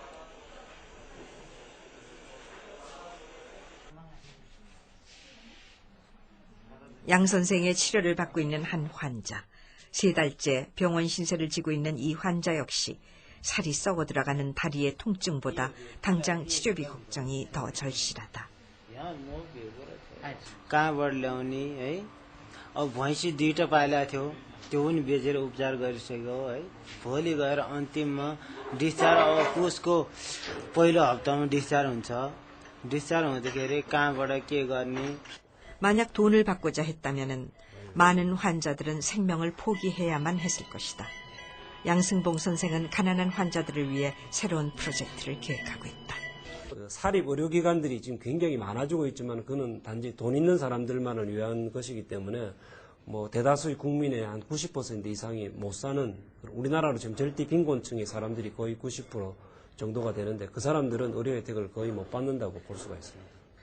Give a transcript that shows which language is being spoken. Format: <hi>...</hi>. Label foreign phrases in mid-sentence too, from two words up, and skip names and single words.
<ko>양 선생의 치료를 받고 있는 한 환자. 3달째 병원 신세를 지고 있는 이 환자 역시 살이 썩어 들어가는 다리의 통증보다 당장 치료비 걱정이 더 절실하다.</ko> <ne>कहाँबाट ल्याउने है अब भैँसी 2टा पालेको थियो त्यो पनि बेचेर उपचार गरिसक्यो है भोलि गएर अन्तिममा डिस्चार्ज अब पुसको पहिलो हप्तामा डिस्चार्ज हुन्छ डिस्चार्ज हुँदाखेरि कहाँबाट के गर्ने</ne> <ko>만약 돈을 받고자 했다면 많은 환자들은 생명을 포기해야만 했을 것이다. 양승봉 선생은 가난한 환자들을 위해 새로운 프로젝트를 계획하고 있다. 사립 의료기관들이 지금 굉장히 많아지고 있지만 그는 단지 돈 있는 사람들만을 위한 것이기 때문에 대다수의 국민의 한 90% 이상이 못 사는 우리나라로 지금 절대 빈곤층의 사람들이 거의 90% 정도가 되는데 그 사람들은 의료 혜택을 거의 못 받는다고 볼 수가 있습니다.</ko>